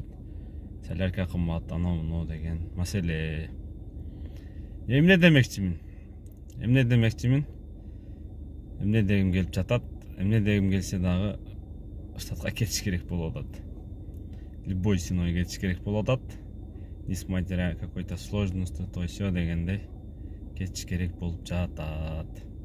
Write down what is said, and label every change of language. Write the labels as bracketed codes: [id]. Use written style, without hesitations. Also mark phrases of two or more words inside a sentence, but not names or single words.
[ky] Солярка кымбат, анау деген маселе. Эмне демекчимин? Эмне дегим келип жатат? Эмне дегим келсе дагы штатка кетиш керек болуп атат. [ru] Любой ценой [ky] кетиш керек болуп атат. [ru] Несмотря какой-то сложности, то все [ky] дегендей кетиш керек болуп жатат.